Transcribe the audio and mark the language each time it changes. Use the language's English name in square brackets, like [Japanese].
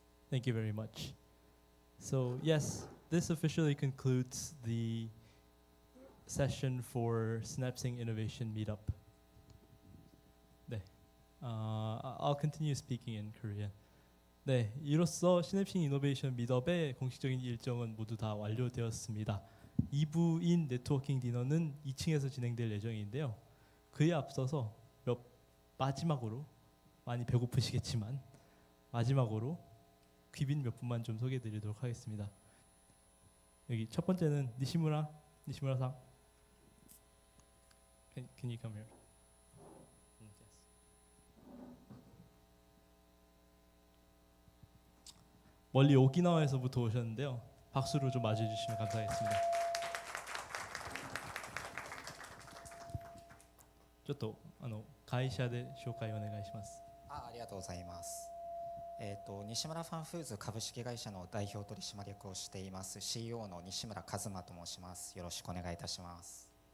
[English] Thank you very much. So yes, this officially concludes the session for SYNAPSING Innovation Meetup. 네, I'll continue speaking in Korean. [Korean] 네, 이로써 시냅싱 이노베이션 미덥의 공식적인 일정은 모두 다 완료되었습니다. 2부인 네트워킹 디너는 2층에서 진행될 예정인데요. 그에 앞서서 마지막으로 많이 배고프시겠지만 마지막으로 귀빈 몇 분만 좀 소개해드리도록 하겠습니다. 여기 첫 번째는 니시무라-상. [English] Can you come here? [Korean] 멀리 오키나와에서부터 오셨는데요. 박수로 좀 맞이해주시면 감사하겠습니다. [Japanese] ちょっと会社で紹介お願いします。ありがとうございます。西村ファンフーズ株式会社の代表取締役をしています CEO の西村一馬と申します。よろしくお願いいたします。